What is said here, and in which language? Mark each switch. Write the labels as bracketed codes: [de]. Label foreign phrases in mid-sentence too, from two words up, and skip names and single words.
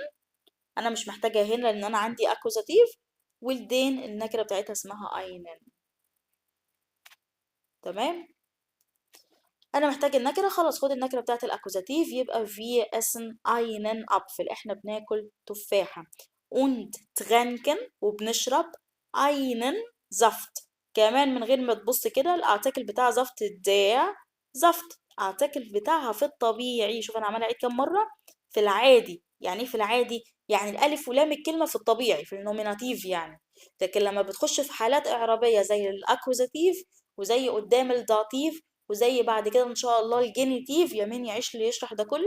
[ar] انا مش محتاجة هنا لان انا عندي اكوزاتيف. والدين النكرة بتاعتها اسمها اينن. تمام. انا محتاج النكرة، خلاص خد النكرة بتاعت الاكوزاتيف. يبقى [de] wir essen einen Apfel, [ar] احنا بناكل تفاحة. [de] und trinken وبنشرب einen Saft. [ar] كمان من غير ما تبص كده الارتكل بتاع زفت ده زفت الارتكل بتاعها في الطبيعي. شوف انا عمالة اعيد كام مرة. في العادي. يعني ايه في العادي؟ يعني الالف ولام الكلمة في الطبيعي في النوميناتيف يعني. لكن لما بتخش في حالات اعرابية زي الاكوزاتيف، وزي قدام الداتيف، وزي بعد كده ان شاء الله الجينيتيف، يمين يعيش لي يشرح ده كله.